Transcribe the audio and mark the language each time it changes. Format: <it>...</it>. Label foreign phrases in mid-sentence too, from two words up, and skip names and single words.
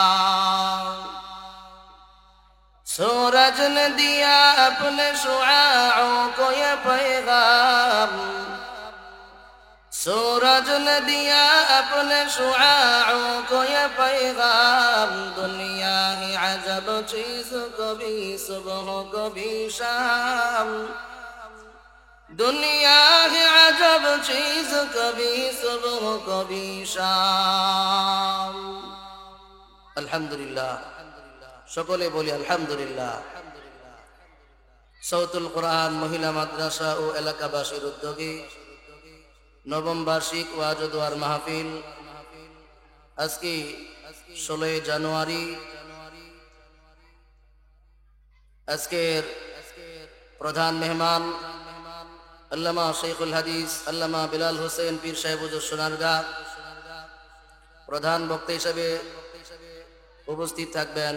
<ur>سورج نے دیا اپنے شعاعوں کو یہ پیغام، سورج نے دیا اپنے شعاعوں کو یہ پیغام، دنیا ہی عجب چیز کبھی صبح کبھی شام، دنیا ہی عجب چیز کبھی صبح کبھی شام. الحمدللہ،</ur> <bn>সকলে বলি আলহামদুলিল্লাহ। সৌতুল কোরআন মহিলা মাদ্রাসা ও এলাকাবাসীর উদ্যোগে নবম বার্ষিক ওয়াজ ও দোয়ার মাহফিল আজকে 16 জানুয়ারি। আজকের প্রধান মেহমান আল্লামা শেখুল হাদিস আল্লামা বিলাল হোসেন পীর সাহেব হুজুর সোনারগাঁ প্রধান বক্তা হিসেবে উপস্থিত থাকবেন।</bn>